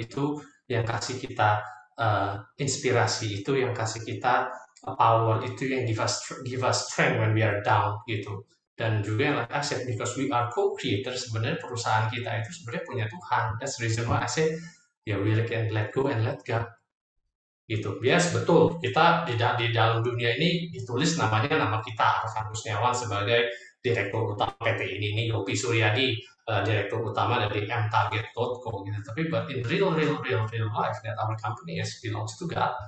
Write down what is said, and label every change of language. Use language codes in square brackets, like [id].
[id] Itu yang kasih kita inspirasi, itu yang kasih kita power, itu yang [en] give us strength when we are down [id] gitu. Dan juga yang [en] like I said, because we are co-creators, [id] sebenarnya perusahaan kita itu sebenarnya punya Tuhan. [en] That's the reason why I say we really can let go and let God gitu. [id] Yes, betul, kita di dalam dunia ini ditulis nama kita, Arfan Kusniawan, sebagai direktur utama PT ini, Yopi Suryadi, direktur utama dari mtarget.co gitu. [en] Tapi but in real life that our company belongs to God.